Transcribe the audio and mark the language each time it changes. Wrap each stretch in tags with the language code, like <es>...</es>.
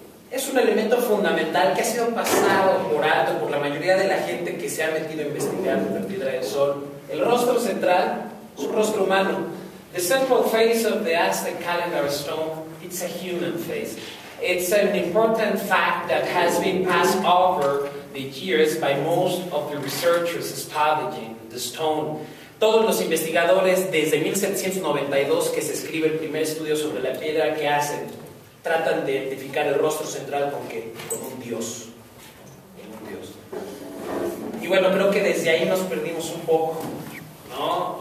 <es>Es un elemento fundamental que ha sido pasado por alto por la mayoría de la gente que se ha metido a investigar la piedra del sol. El rostro central es un rostro humano.</es> <en>The central face of the Aztec calendar stone, it's a human face. It's an important fact that has been passed over the years by most of the researchers studying the stone.</en> <es>Todos los investigadores desde 1792 que se escribe el primer estudio sobre la piedra, que hacen, tratan de identificar el rostro central con un dios. Y bueno, creo que desde ahí nos perdimos un poco, ¿no?</es>